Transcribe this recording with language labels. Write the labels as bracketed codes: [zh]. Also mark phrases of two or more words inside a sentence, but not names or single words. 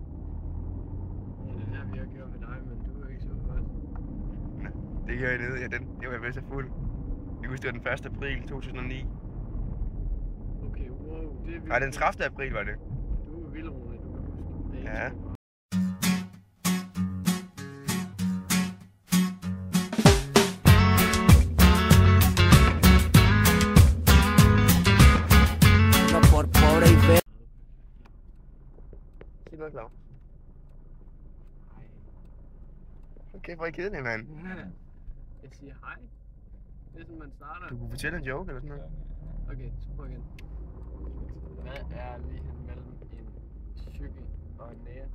[da] Det er der, vi har gjort med dig, men du er ikke så godt. Det gør jeg nede. Ja, det var jeg vel så fuld. Jeg husker, det var den 1. april 2009. Okay, wow, det er Nej, den 30. april var det. Du er vildrolig, du kan huske det. Ja. [es] No por pobre y feo. [da] Sig noget, Claus. Hej. Okay, hvor er I kedelig, mand. Jeg siger hej. Det er sådan, man starter. Du kunne fortælle en joke eller sådan noget. Okay, så prøv igen. Hvad er ligheden mellem en cykel og en nære?